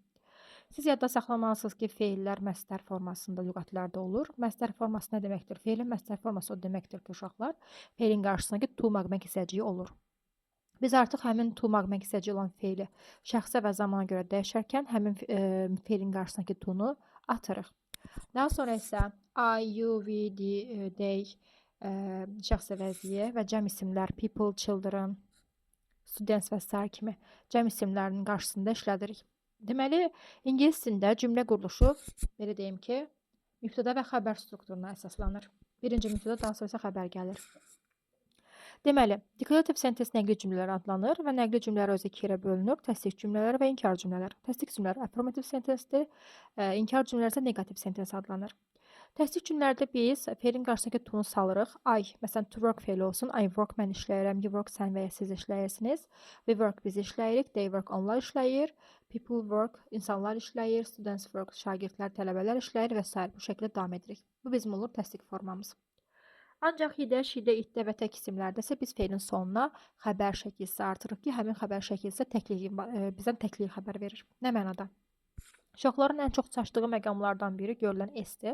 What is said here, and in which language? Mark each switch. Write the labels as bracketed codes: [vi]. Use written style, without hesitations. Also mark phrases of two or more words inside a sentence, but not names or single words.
[az] Siz yadda saxlamalısınız ki, feillər məsdər formasında lüğətlərdə olur. Məsdər forması nə deməkdir? Feilin məsdər forması o deməkdir ki, uşaqlar, feilin qarşısındakı to məqmək hissəciyi olur. Biz artıq həmin to məqmək hissəciyi olan feili şəxsə və zamana görə dəyişərkən həmin feilin qarşısındakı to-nu atırıq. Daha sonra isə [en] I, you, we, they [az] şəxs əvəzliyə və cəm isimlər [en] people, children, students [az] və s. kimi cəm isimlərinin qarşısında işlədirik. Deməli, ingilis dilində cümlə quruluşu, belə deyim ki, mübtəda və xəbər strukturuna əsaslanır. Birinci mübtəda, daha sonra isə xəbər gəlir. Deməli, [en] deklarativ sentens [az] nəqli cümlələr adlanır və nəqli cümlələr özü iki yerə bölünür. Təsdiq cümlələri və inkar cümlələr. Təsdiq cümlələri [en] affirmativ sentensdir, [az] inkar cümlələr isə [en] negativ sentens [az] adlanır. Təsdiq cümlələrdə biz feilin qarşısındakı to-nu salırıq. I, məsələn, [en] to work [az] feili olsun. [en] I work, [az] mən işləyirəm. [en] You work, [az] sən və ya siz işləyirsiniz. [en] We work, [az] biz işləyirik. [en] They work, [az] onlar işləyir. [en] People work, [az] insanlar işləyir. [en] Students work, [az] şagirdlər, tələbələr işləyir və s. Bu şəkildə davam edirik. Bu bizim olur təsdiq formamız. Ancaq hidə, şidə, itdə və tək isimlərdə isə biz feilin sonuna xəbər şəkilsi artırıq ki, həmin xəbər şəkilsi bizdən təkliyi xəbər verir. Nə mənada? Uşaqların ən çox çaşdığı məqamlardan biri görülən S-dir.